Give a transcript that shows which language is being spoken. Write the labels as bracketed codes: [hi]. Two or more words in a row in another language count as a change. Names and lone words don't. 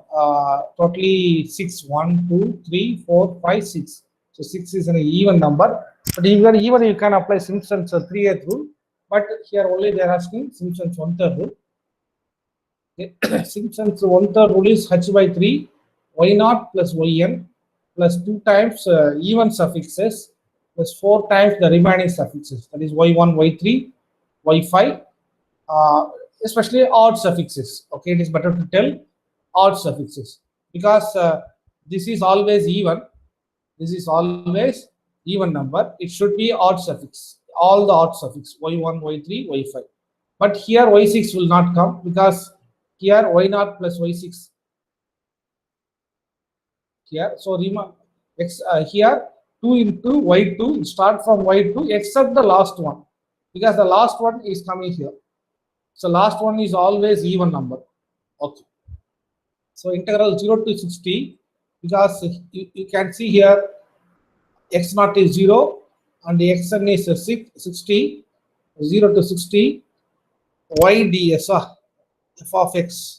[en] Totally 6. 1, 2, 3, 4, 5, 6. So 6 is an even number. But even you can apply Simpson's 3/8 rule. But here only they are asking Simpson's one-third rule. Okay. Simpson's one-third rule is h by 3 y0 plus yn plus 2 times even suffixes plus 4 times the remaining suffixes. That is y1, y3, y5. Especially odd suffixes. Okay, it is better to tell odd suffixes because this is always even. This is always even number. It should be odd suffix. all the odd suffix y1, y3, y5. But here y6 will not come because here y0 plus y6 here. So here 2 into y2 start from y2 except the last one because the last one is coming here. So last one is always even number. Okay. So integral 0 to 60 because you can see here x0 is 0 and xn is 60, 0 to 60 y ds f of x.